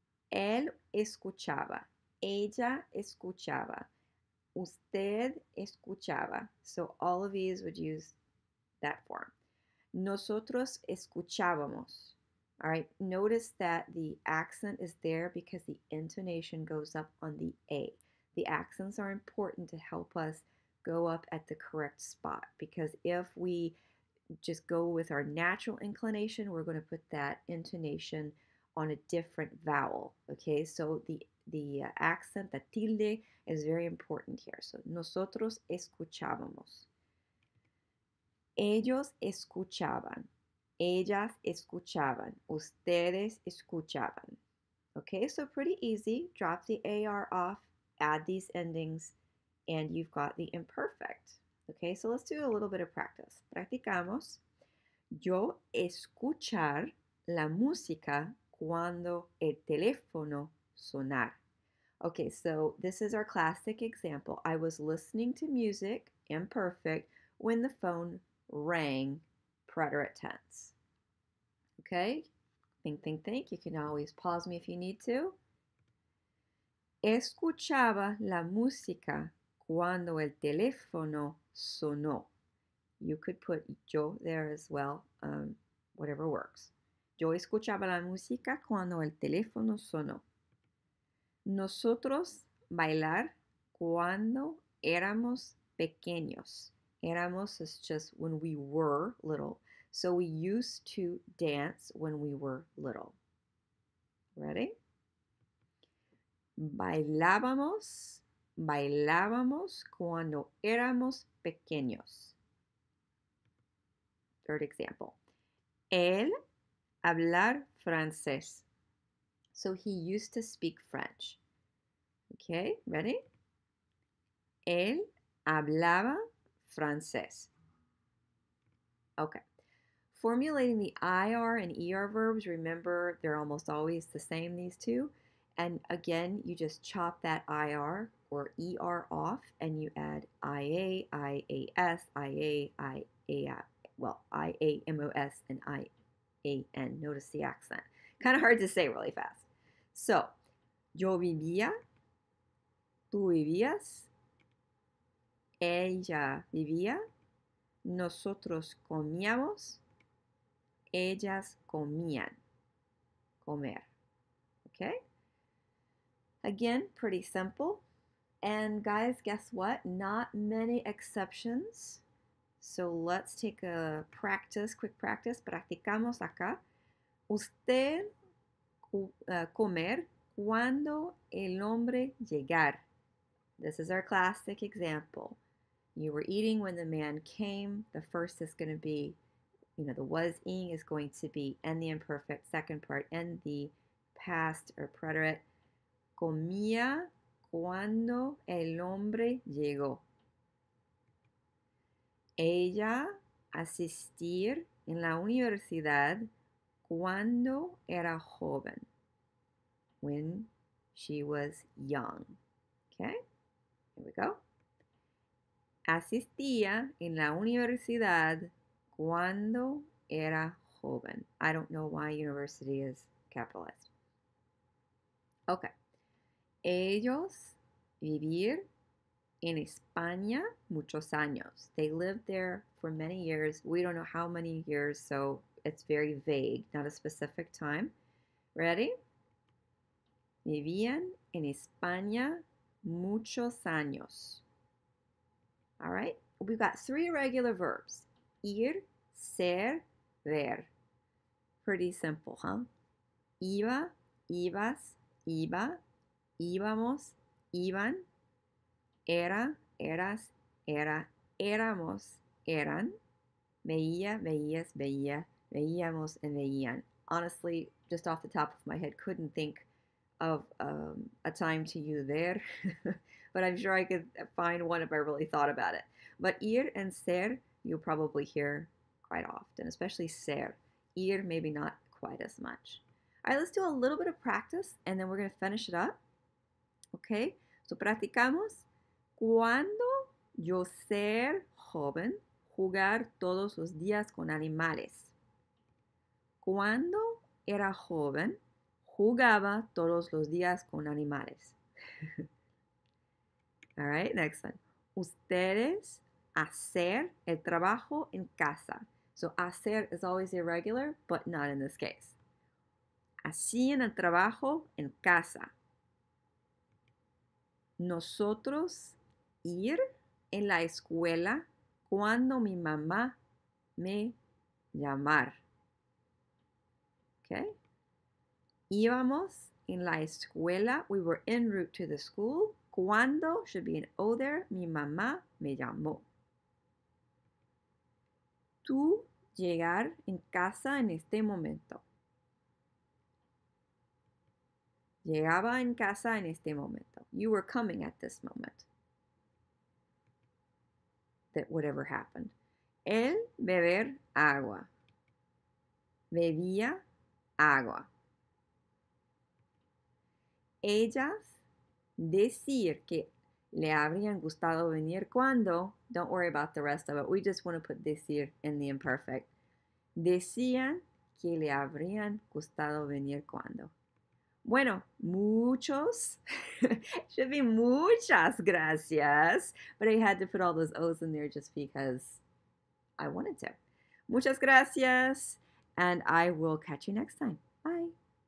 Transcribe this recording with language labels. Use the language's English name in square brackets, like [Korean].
[Spanish] Él escuchaba, ella escuchaba, usted escuchaba. [English] So all of these would use that form. [Spanish] Nosotros escuchábamos. [English] All right, notice that the accent is there because the intonation goes up on the A. The accents are important to help us go up at the correct spot, because if we just go with our natural inclination, we're going to put that intonation on a different vowel. Okay, so the accent, the tilde, is very important here. [Spanish] So nosotros escuchábamos. Ellos escuchaban. Ellas escuchaban. Ustedes escuchaban. [English] Okay, so pretty easy. Drop the AR off, add these endings, and you've got the imperfect. Okay, so let's do a little bit of practice. [Spanish] Practicamos. Yo escuchar la música cuando el teléfono sonar. [English] Okay, so this is our classic example. I was listening to music, imperfect, when the phone rang, preterite tense. Okay, think. You can always pause me if you need to. [Spanish] Escuchaba la música cuando el teléfono sonó. [English] You could put yo there as well, whatever works. [Spanish] Yo escuchaba la música cuando el teléfono sonó. Nosotros bailar cuando éramos pequeños. [English] Éramos is just when we were little. So we used to dance when we were little. Ready? [Spanish] Bailábamos cuando éramos pequeños. [English] Third example. [Spanish] Él hablar francés. [English] So he used to speak French. Okay, ready? [Spanish] Él hablaba francés. Okay. [English] Formulating the IR and ER verbs, remember they're almost always the same, these two. And again, you just chop that IR or ER off and you add IA, IAS, IA, IA, well, IAMOS and IAN. Notice the accent. Kind of hard to say really fast. [Spanish] So, yo vivía, tú vivías, ella vivía, nosotros comíamos, ellas comían. [English] Comer. Okay? Again, pretty simple. And guys, guess what? Not many exceptions. So let's take a practice, quick practice. [Spanish] Practicamos acá. Usted comer cuando el hombre llegar. [English] This is our classic example. You were eating when the man came. The first is going to be, the was-ing is going to be and the imperfect. Second part, and the past or preterite. [Spanish] Comía cuando el hombre llegó. Ella asistir en la universidad cuando era joven. [English] When she was young. Okay, here we go. [Spanish] Asistía en la universidad cuando era joven. [English] I don't know why university is capitalized. Okay. [Spanish] Ellos vivir en España muchos años. [English] They lived there for many years. We don't know how many years, so it's very vague, not a specific time. Ready? [Spanish] Vivían en España muchos años. [English] All right? We've got 3 regular verbs. Ir, ser, ver. Pretty simple, huh? [Spanish] Iba, ibas, iba. Íbamos, iban, era, eras, era, éramos, eran, veía, veías, veía, veíamos, and veían. [English] Honestly, just off the top of my head, couldn't think of a time to use there, but I'm sure I could find one if I really thought about it. But ir and ser, you'll probably hear quite often, especially ser. Ir, maybe not quite as much. All right, let's do a little bit of practice, and then we're going to finish it up. Okay, so practicamos. [Spanish] Cuando yo ser joven, jugar todos los días con animales. Cuando era joven, jugaba todos los días con animales. [English] All right, next one. [Spanish] Ustedes hacer el trabajo en casa. [English] So hacer is always irregular, but not in this case. [Spanish] Hacían el trabajo en casa. Nosotros ir en la escuela cuando mi mamá me llamar. Okay? Íbamos en la escuela. [English] We were en route to the school. Cuando should be an O there. [Spanish] Mi mamá me llamó. Tú llegar en casa en este momento. Llegaba en casa en este momento. [English] You were coming at this moment. That whatever happened. [Spanish] El beber agua. Bebía agua. Ellas decir que le habrían gustado venir cuando. [English] Don't worry about the rest of it. We just want to put decir in the imperfect. [Spanish] Decían que le habrían gustado venir cuando. Bueno, muchos, [English] should be [Spanish] muchas gracias, [English] but I had to put all those O's in there just because I wanted to. [Spanish] Muchas gracias, [English] and I will catch you next time. Bye.